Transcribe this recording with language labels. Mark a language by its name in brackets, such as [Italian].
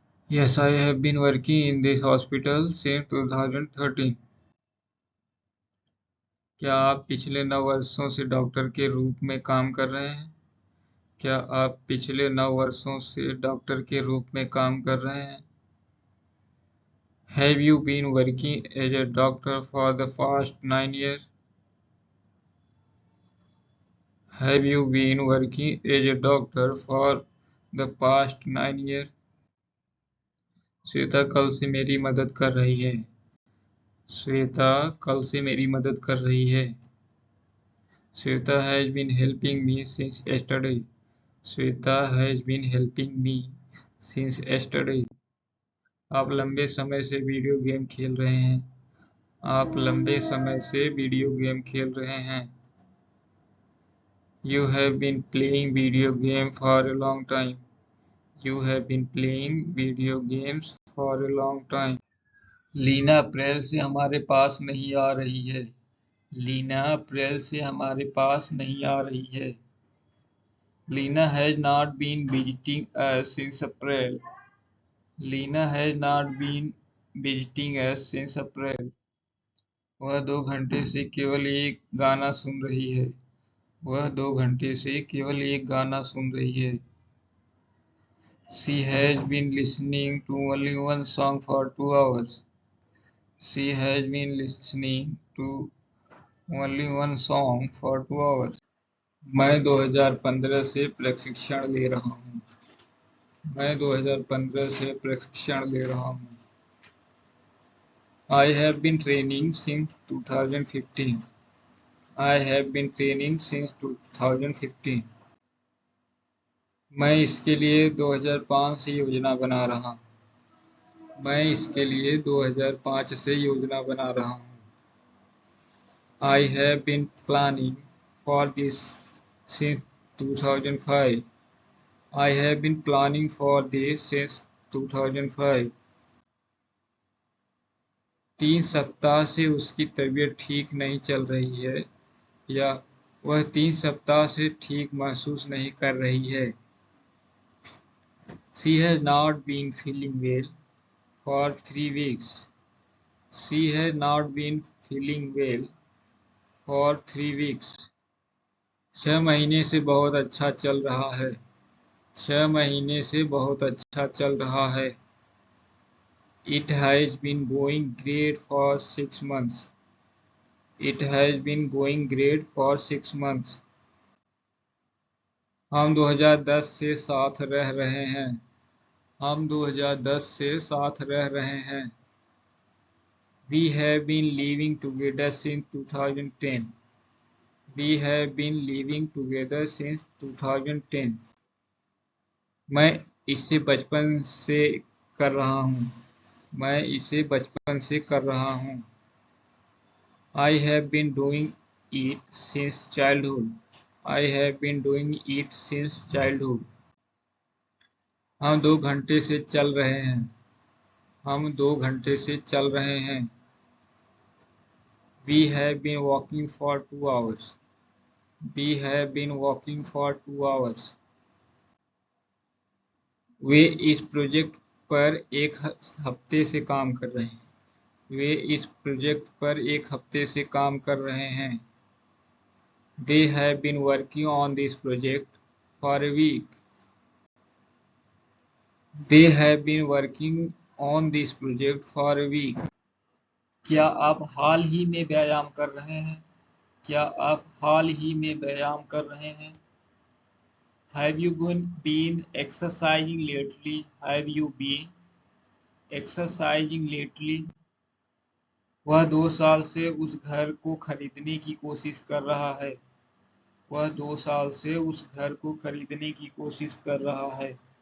[English] Yes, I have been working in this hospital since 2013. [Hindi] क्या आप पिछले 9 वर्षों से डॉक्टर के रूप में काम कर रहे हैं? क्या आप पिछले 9 वर्षों से डॉक्टर के रूप में काम कर रहे हैं? [English] Have you been working as a doctor for the past 9 years? Have you been working as a doctor for the past 9 years? [Hindi] Shweta कल से मेरी मदद कर रही है। श्वेता कल से मेरी मदद कर रही है। [English] Shweta has been helping me since yesterday. Shweta has been helping me since yesterday. [Hindi] आप लंबे समय से वीडियो गेम खेल रहे हैं। आप लंबे समय से वीडियो गेम खेल रहे हैं। [English] You have been playing video game for a long time. You have been playing video games for a long time. [Hindi] Leena अप्रैल से हमारे पास नहीं आ रही है। लीना अप्रैल से हमारे पास नहीं आ रही है। [English] Lena has not been visiting us since April. Lena has not been visiting us since April. [Hindi] वह 2 घंटे से केवल एक गाना सुन रही है। वह 2 घंटे से केवल एक गाना सुन रही है। [English] She has been listening to only one song for 2 hours. She has been listening to only one song for 2 hours. [Hindi] मैं 2015 से प्रशिक्षण ले रहा हूँ। मैं 2015 से प्रशिक्षण ले रहा हूँ। [English] I have been training since 2015. I have been training since 2015. [Hindi] मैं इसके लिए 2005 से योजना बना रहा हूँ। मैं इसके लिए 2005 से योजना बना रहा हूँ। [English] I have been planning for this since 2005. I have been planning for this since 2005. [Hindi] 3 सप्ताह से उसकी तबीयत ठीक नहीं चल रही है या वह 3 सप्ताह से ठीक महसूस नहीं कर रही है। [English] She has not been feeling well for 3 weeks. She has not been feeling well for 3 weeks. [Hindi] 6 महीने से बहुत अच्छा चल रहा है। 6 महीने से बहुत अच्छा चल रहा है। [English] It has been going great for 6 months. It has been going great for 6 months. [Hindi] हम 2010 से साथ रह रहे हैं। हम 2010 से साथ रह रहे हैं। [English] We have been living together since 2010. We have been living together since 2010. [Hindi] मैं इसे बचपन से कर रहा हूँ। मैं इसे बचपन से कर रहा हूँ। [English] I have been doing it since childhood. I have been doing it since childhood. [Hindi] हम 2 घंटे से चल रहे हैं। हम 2 घंटे से चल रहे हैं। [English] We have been walking for 2 hours. We have been walking for 2 hours. [Hindi] वे इस प्रोजेक्ट पर एक हफ्ते से काम कर रहे हैं। वे इस प्रोजेक्ट पर एक हफ्ते से काम कर रहे हैं। [English] They have been working on this project for a week. They have been working on this project for a week. [Hindi] क्या आप हाल ही में व्यायाम कर रहे हैं? क्या आप हाल ही में व्यायाम कर रहे हैं? [English] Have you been exercising lately? Have you been exercising lately? [Hindi] वह 2 साल से उस घर को खरीदने की कोशिश कर रहा है। वह 2 साल से उस घर को खरीदने की कोशिश कर रहा है।